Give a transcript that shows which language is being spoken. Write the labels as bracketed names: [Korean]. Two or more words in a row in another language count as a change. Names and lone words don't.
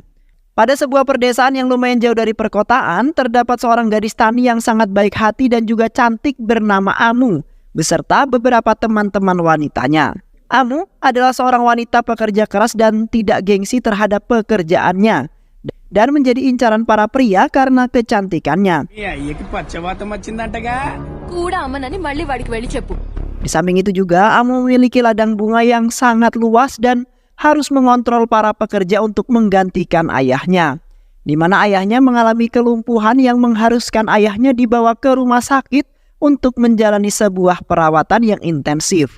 [Indonesian] Pada sebuah perdesaan yang lumayan jauh dari perkotaan, terdapat seorang gadis tani yang sangat baik hati dan juga cantik bernama Amu, beserta beberapa teman-teman wanitanya. Amu adalah seorang wanita pekerja keras dan tidak gengsi terhadap pekerjaannya. dan menjadi incaran para pria karena kecantikannya. [Telugu] కూడా అమ్మనని మళ్ళీ వాడికి వెళ్ళి చెప్పు. [Indonesian] Di samping itu juga, Amu memiliki ladang bunga yang sangat luas dan harus mengontrol para pekerja untuk menggantikan ayahnya. Di mana ayahnya mengalami kelumpuhan yang mengharuskan ayahnya dibawa ke rumah sakit untuk menjalani sebuah perawatan yang intensif.